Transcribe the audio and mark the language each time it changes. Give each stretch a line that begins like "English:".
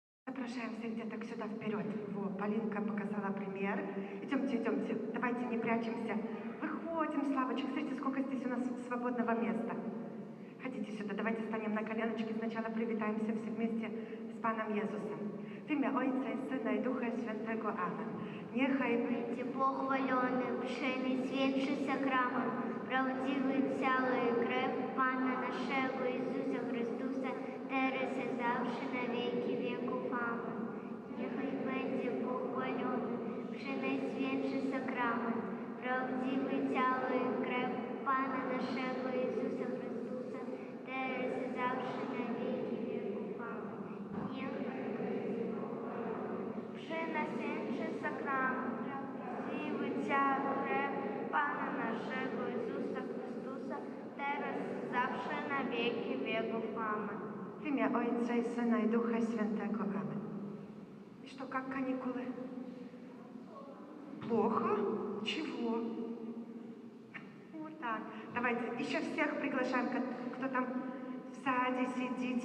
Russian: Запрошаем всех деток сюда вперед. Вот, Полинка показала пример. Идемте, идемте. Давайте не прячемся. Выходим, Славочек. Смотрите, сколько здесь у нас свободного места. Ходите сюда. Давайте станем на коленочки. Сначала привитаемся все вместе с Паном Иисусом. В имя Отца и Сына и Духа Святого.
Polish: Amen. Niechaj Będzie pochwalony przenajświętszy sakrament, prawdziwy cały krew Pana naszego Jezusa Chrystusa, teraz i zawsze na wieki wieków. Amen. Niechaj będzie pochwalony przenajświętszy sakrament, prawdziwy cały krew Pana naszego Jezusa Chrystusa, teraz i zawsze na wieki wieków. Amen. Niechaj będzie pochwalony przenajświętszy sakrament, prawdziwy cały krew Pana naszego Jezusa Chrystusa, teraz i zawsze na wieki wieków. Amen.
Russian: в имя Отца и Сына и Духа Святого. Amen. И что, как каникулы? Плохо? Чего? Вот так. Давайте еще всех приглашаем, кто там в саде сидит.